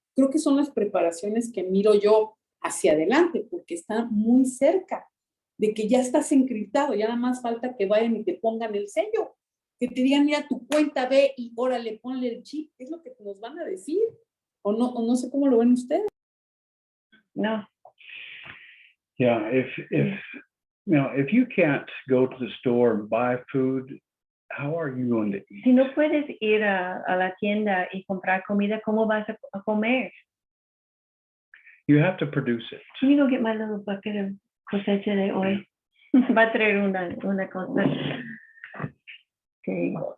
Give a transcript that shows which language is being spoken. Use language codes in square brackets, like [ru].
[es] Creo que son las preparaciones que miro yo hacia adelante, porque está muy cerca de que ya estás encriptado, ya nada más falta que vayan y te pongan el sello, que te digan, mira, tu cuenta, ve y órale, ponle el chip, es lo que nos van a decir, o no sé cómo lo ven ustedes. No. [en] Yeah, if you can't go to the store and buy food, how are you going to eat? [es] Si no puedes ir a la tienda y comprar comida, ¿cómo vas a comer? [en] You have to produce it. Can you go get my little bucket of [es] cosecha de hoy? Va a traer una cosa. [en] Okay.